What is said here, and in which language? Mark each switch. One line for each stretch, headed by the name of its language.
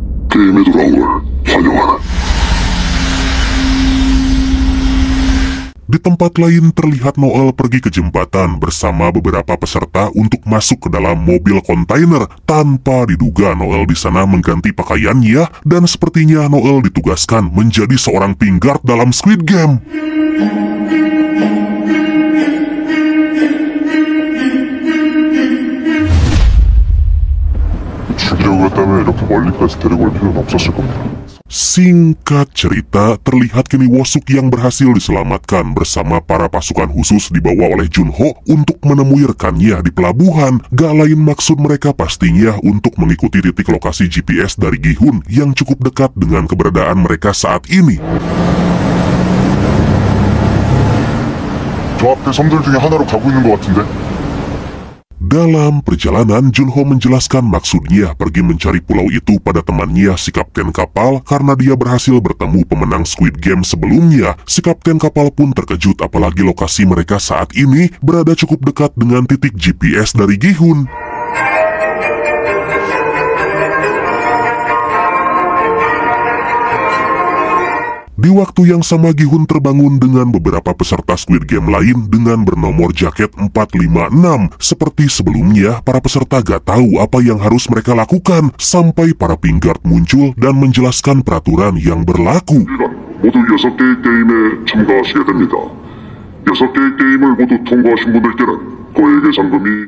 Korean: 게임에 돌아온 걸 환영하는.
Indonesian: Di tempat lain terlihat Noel pergi ke jembatan bersama beberapa peserta untuk masuk ke dalam mobil kontainer. Tanpa diduga, Noel di sana mengganti pakaiannya dan sepertinya Noel ditugaskan menjadi seorang pink guard dalam Squid Game.
Korean: 죽이려고 했다면 이렇게 멀리까지 데리고 올 필요는 없었을 겁니다.
Indonesian: Singkat cerita, terlihat kini Woo-suk yang berhasil diselamatkan bersama para pasukan khusus dibawa oleh Junho untuk menemui rekannya di pelabuhan. Gak lain maksud mereka pastinya untuk mengikuti titik lokasi GPS dari Gi-hun yang cukup dekat dengan keberadaan mereka saat ini.
Korean: 저 앞에 섬들 중에 하나로 가고 있는 것 같은데.
Indonesian: Dalam perjalanan, Junho menjelaskan maksudnya pergi mencari pulau itu pada temannya si kapten kapal karena dia berhasil bertemu pemenang Squid Game sebelumnya. Si kapten kapal pun terkejut apalagi lokasi mereka saat ini berada cukup dekat dengan titik GPS dari Gi-hun. Di waktu yang sama Gi-hun terbangun dengan beberapa peserta Squid Game lain dengan bernomor jaket 456. Seperti sebelumnya, para peserta gak tahu apa yang harus mereka lakukan sampai para pinggard muncul dan menjelaskan peraturan yang berlaku.
Korean: 모두 6개의 게임에 참가하시게 됩니다. 6개의 게임을 모두 통과하신 분들께는 거액의 상금이...